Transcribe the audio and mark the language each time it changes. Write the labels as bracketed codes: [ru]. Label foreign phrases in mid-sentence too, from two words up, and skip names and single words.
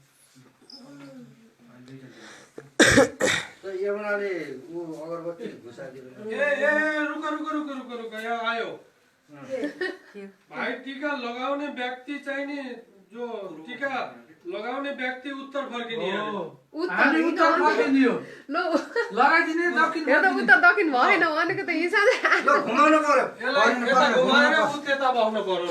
[hi] तो ये बनाले वो अगरबत्ती घुसाइदिनु [ne] रुक यहाँ आयो भाइ टीका लगाउने व्यक्ति चाहिँ नि जो टीका लगाउने व्यक्ति उत्तर फर्किने हामी उत्तर फर्किने हो ल लगाइदिने दक्षिण यो त उत्तर दक्षिण भएन भनेको त हिसाब ल घुमाउनु पर्यो यसलाई यता घुमाएर उ त्यता बस्नु पर्यो ल